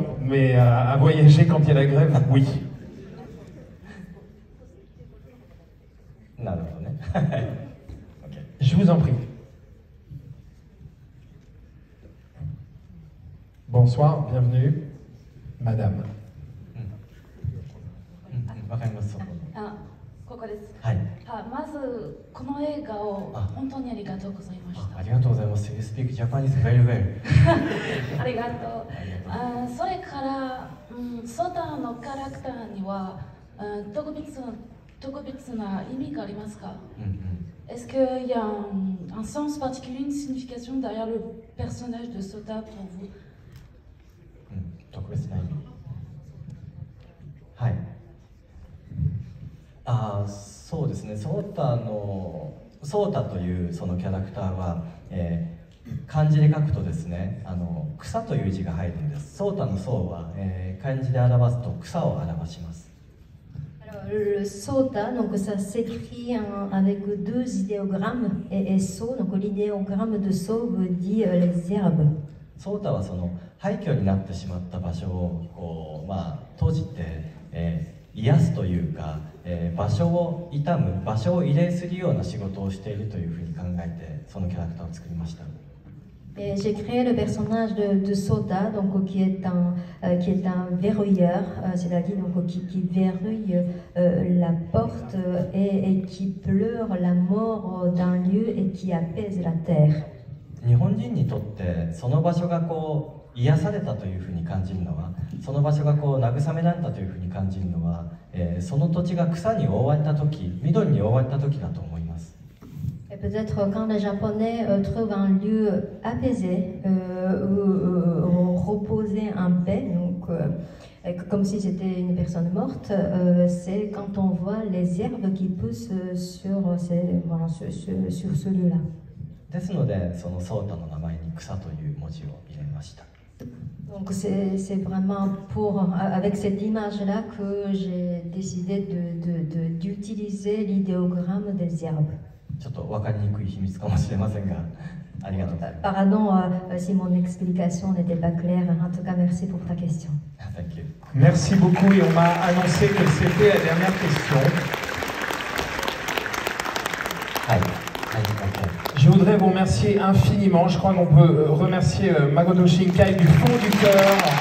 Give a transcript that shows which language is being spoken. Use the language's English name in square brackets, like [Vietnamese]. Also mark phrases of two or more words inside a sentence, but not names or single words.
[French] Mais à voyager quand il y a la grève, oui. Je vous en prie. Bonsoir, bienvenue, madame. [Japanese] わかります。ここです。はい。まずこの映画を本当にありがとうございました。 [English] ありがとうございます。You speak Japanese very well. [Japanese] ありがとう。それからソダのキャラクターには特別な意味がありますか ？ [French] Est-ce qu'il y a un sens particulier, une signification derrière le personnage de Sota pour vous? [Japanese] 特別な意味。はい。そうですね。ソータというそのキャラクターは、漢字で書くとですね、草という字が入るんです。ソータのソーは、漢字で表すと草を表します。 [French] Le sota, donc ça s'écrit avec deux idéogrammes et so, donc l'idéogramme de so veut dire les herbes. [Japanese] ソータはその廃墟になってしまった場所を閉じて、癒すというか、場所を悼む、場所を慰霊するような仕事をしているというふうに考えて、そのキャラクターを作りました。 [French] Et j'ai créé le personnage de Sota, donc, qui est un verrouilleur, c'est-à-dire qui verrouille la porte et qui pleure la mort d'un lieu et qui apaise la terre. [Japanese] 日本人にとってその場所がこう癒されたというふうに感じるのは、その場所がこう慰められたというふうに感じるのは、その土地が草に覆われた時、緑に覆われた時だと思います。 [French] Et peut-être quand les Japonais trouvent un lieu apaisé, reposé en paix, donc comme si c'était une personne morte, c'est quand on voit les herbes qui poussent sur ce lieu-là. [Japanese] ですので、そのソータの名前に草という文字を入れました。 [French] Donc c'est vraiment avec cette image-là que j'ai décidé d'utiliser l'idéogramme des herbes. [Japanese] ちょっと分かりにくい秘密かもしれませんが、ありがとうございます。 [French] Pardon si mon explication n'était pas claire. En tout cas, merci pour ta question. [English] Thank you. [French] Merci beaucoup et on m'a annoncé que c'était la dernière question. Je voudrais vous remercier infiniment. Je crois qu'on peut remercier Makoto Shinkai du fond du cœur.